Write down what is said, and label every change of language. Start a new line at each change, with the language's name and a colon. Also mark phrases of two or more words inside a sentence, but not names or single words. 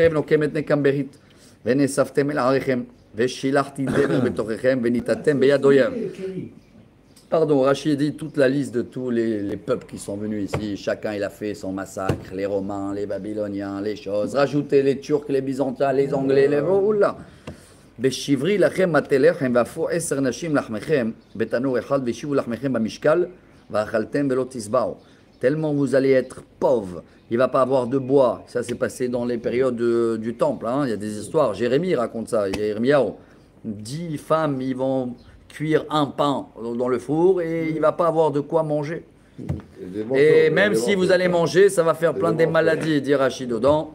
French: Pardon, Rachid dit toute la liste de tous les peuples qui sont venus ici. Chacun, il a fait son massacre. Les Romains, les Babyloniens, les choses. Rajoutez les Turcs, les Byzantins, les Anglais, les... Oula.
Hebrew: בשברי לכם מטה לחם והפכו 10 נשים לחמכם בתנור אחד והשיבו לחמכם במשקל ואכלתם ולא תשבעו.
French: Tellement vous allez être pauvres, il ne va pas avoir de bois. Ça s'est passé dans les périodes du temple. Hein. Il y a des histoires. Jérémie raconte ça. Il y a Yirmiyahu. 10 femmes, ils vont cuire un pain dans le four et il ne va pas avoir de quoi manger. Et même si vous allez manger, ça va faire plein de maladies, dit Rachid dedans.